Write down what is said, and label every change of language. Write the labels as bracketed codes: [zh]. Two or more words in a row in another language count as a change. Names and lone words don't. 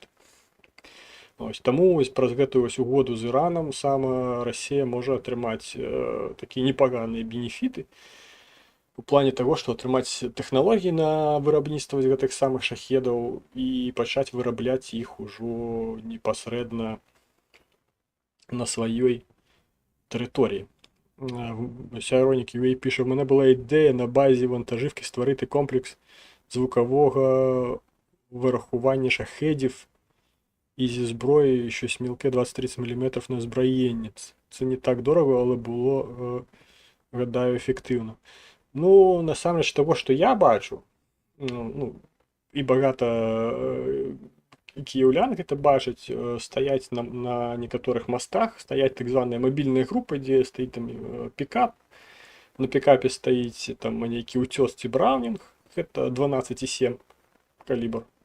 [be] Ось, таму ось праз гэтую ось угоду з Іранам сама Расія можа атрымаць такія непаганыя бенефіты у плане таго, што атрымаць тэхналогіі на вырабніцтва гэтых самых шахедаў і пачаць вырабляць іх ужо непасрэдна на сваёй тэрыторыі. [uk] Ironik.ua піша: «У мене була ідея на базі вантажівки створити комплекс звукового вирахування шахедів і зі зброєю щось мілке 20-30 мм на озброєння. Це не так дорого, але було, гадаю, ефективно». Ну, [be] насамрэч, того, што я бачу, ну, і багата кіяўлян гэта бачаць, стаяць на некаторых мостах, стаяць так званыя мабільныя групы, дзе стаіць там пікап, на пікапе стаіць там нейкі ўцёс ці браунінг, гэта 12,7 калібр.